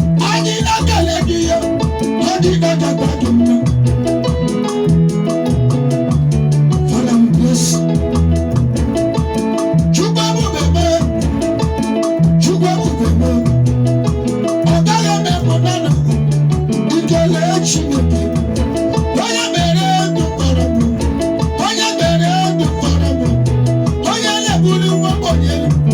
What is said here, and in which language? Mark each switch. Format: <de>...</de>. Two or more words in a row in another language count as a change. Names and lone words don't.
<ig>Anyị na-ekele gị ya, ọ dị ka ọ ga-agba gị mma.</ig> <en>Father, we bless you.</en> <ig>Chukwu ebube mee, Chukwu ebube mee. Ọ gaghị eme mụ na na ikele Chineke. Onye mere ndụ Onye mere ndụ fọrọ m. Onye na-ebuli nwa ogbenye elu.</ig>